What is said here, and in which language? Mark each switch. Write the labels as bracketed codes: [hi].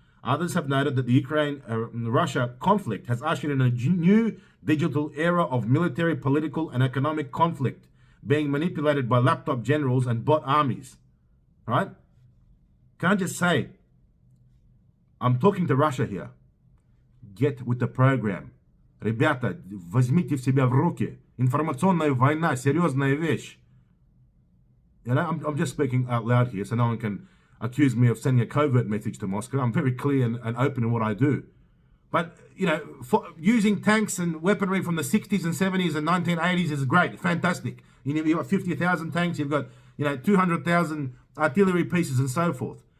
[en] Others have noted that the Ukraine-Russia conflict has ushered in a new digital era of military, political, and economic conflict being manipulated by laptop generals and bot armies. Right? Can I just say, I'm talking to Russia here. Get with the program. [ru] Ребята, возьмите в себя в руки. Информационная война, серьезная вещь. [en] I'm just speaking out loud here so no one can accuse me of sending a covert message to Moscow. I'm very clear and open in what I do. But, using tanks and weaponry from the 60s and 70s and 1980s is great, fantastic. You've got 50,000 tanks, you've got, 200,000 artillery pieces and so forth.